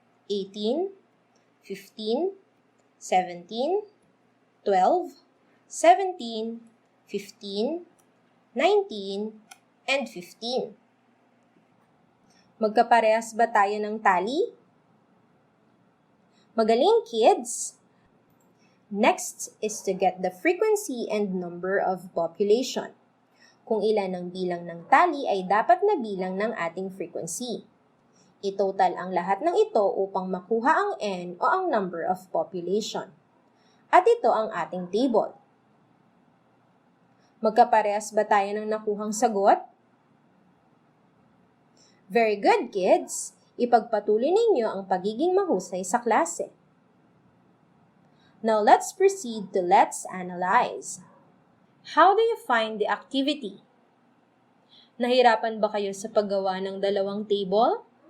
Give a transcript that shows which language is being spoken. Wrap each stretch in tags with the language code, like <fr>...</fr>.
<en>18, 15, 17, 12, 17, 15, 19, and 15.</en> <tl>Magkaparehas ba tayo ng tali? Magaling, kids!</tl> <en>Next is to get the frequency and number of population.</en> <tl>Kung ilan ang bilang ng tali ay dapat na bilang ng ating frequency. I-total ang lahat ng ito upang makuha ang n o ang</tl> <en>number of population.</en> <tl>At ito ang ating table. Magkaparehas ba tayo ng nakuhang sagot?</tl> <en>Very good, kids!</en> <tl>Ipagpatuloy ninyo ang pagiging mahusay sa klase.</tl> <en>Now let's proceed to let's analyze. How do you find the activity?</en> <tl>Nahirapan ba kayo sa paggawa ng 2 table?</tl>